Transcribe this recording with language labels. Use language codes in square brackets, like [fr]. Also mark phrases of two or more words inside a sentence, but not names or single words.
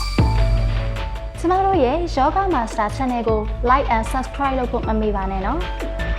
[my] ကျမတို့ရဲ့ Yoga Master Channel ကို [en] like and subscribe [my] လုပ်ဖို့မမေ့ပါနဲ့နော်